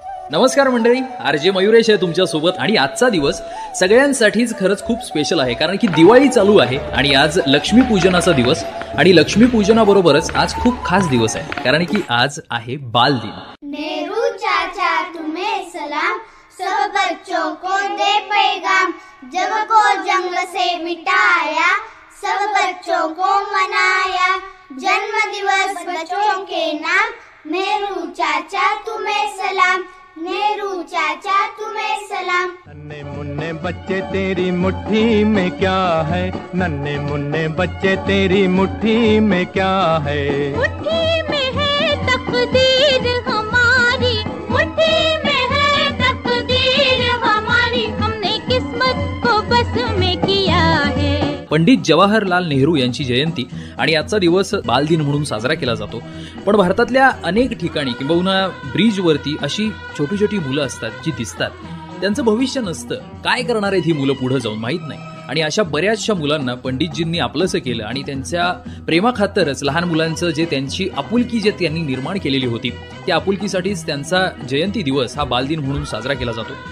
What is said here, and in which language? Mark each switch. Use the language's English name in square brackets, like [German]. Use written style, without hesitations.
[Marathi] नमस्कार मंडळी, आरजे मयुरेश आहे तुमच्या सोबत. आणि आजचा दिवस सगळ्यांसाठीच खरंच खूप स्पेशल आहे, कारण की दिवाळी चालू आहे आणि आज लक्ष्मीपूजनाचा दिवस. आणि लक्ष्मीपूजनाबरोबरच आज खूप खास दिवस आहे, कारण की आज आहे बालदिन. [Hindi] नेहरू चाचा तुम्हें सलाम, सब बच्चों को दे पैगाम, जग को जंग से मिटाया, सब बच्चों को मनाया, जन्म दिवस बच्चों के नाम, नेहरू चाचा तुम्हें सलाम, नेहरू चाचा तुम्हें सलाम. नन्हे मुन्ने बच्चे तेरी मुट्ठी में क्या है, नन्हे मुन्ने बच्चे तेरी मुट्ठी में क्या है, मुट्ठी में है तकदीर हमारी, मुट्ठी में है तकदीर हमारी, हमने किस्मत को बस में किया है. [Marathi] पंडित जवाहरलाल नेहरू यांची जयंती आणि आजचा दिवस बालदिन म्हणून साजरा केला जातो. पण भारतातल्या अनेक ठिकाणी किंबहुना ब्रिजवरती अशी छोटी छोटी मुलं असतात जी दिसतात, त्यांचं भविष्य नसतं. काय करणार आहेत ही मुलं पुढे जाऊन माहीत नाही. आणि अशा बऱ्याचशा मुलांना पंडितजींनी आपलंसं केलं आणि त्यांच्या प्रेमाखातरच लहान मुलांचं जे त्यांची आपुलकी जे त्यांनी निर्माण केलेली होती, त्या आपुलकीसाठीच त्यांचा जयंती दिवस हा बालदिन म्हणून साजरा केला जातो.